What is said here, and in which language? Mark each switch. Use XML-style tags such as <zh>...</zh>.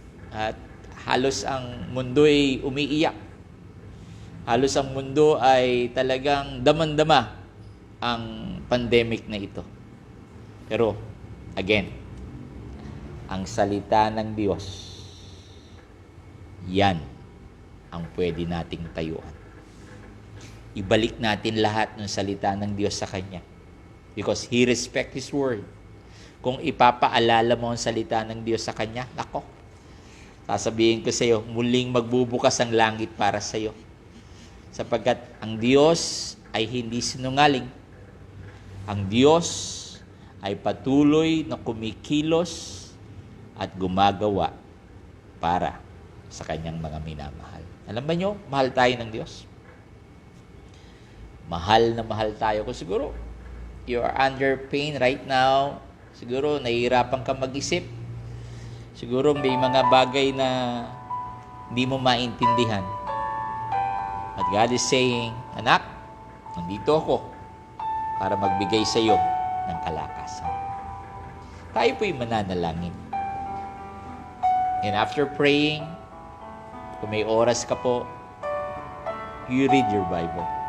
<tl>At halos ang mundo ay umiiyak. Halos ang mundo ay talagang damang-dama ang pandemic na ito. Pero, again, ang salita ng Diyos, yan ang pwede nating tayuan. Ibalik natin lahat ng salita ng Diyos sa Kanya.</tl> <en>Because He respects His word.</en> <tl>Kung ipapaalala mo ang salita ng Diyos sa Kanya, nako, sasabihin ko sa iyo, muling magbubukas ang langit para sa iyo. Sapagkat ang Diyos ay hindi sinungaling. Ang Diyos ay patuloy na kumikilos at gumagawa para sa Kanyang mga minamahal. Alam ba nyo, mahal tayo ng Diyos. Mahal na mahal tayo. Kung siguro,</tl> <en>you are under pain right now,</en> <tl>siguro nahihirapan ka mag-isip, siguro may mga bagay na hindi mo maintindihan.</tl> <en>But God is saying,</en> <tl>anak, nandito ako para magbigay sa iyo ng kalakasan. Tayo po'y mananalangin.</tl> <en>And after praying,</en> <tl>kung may oras ka po,</tl> <en>you read your Bible.</en>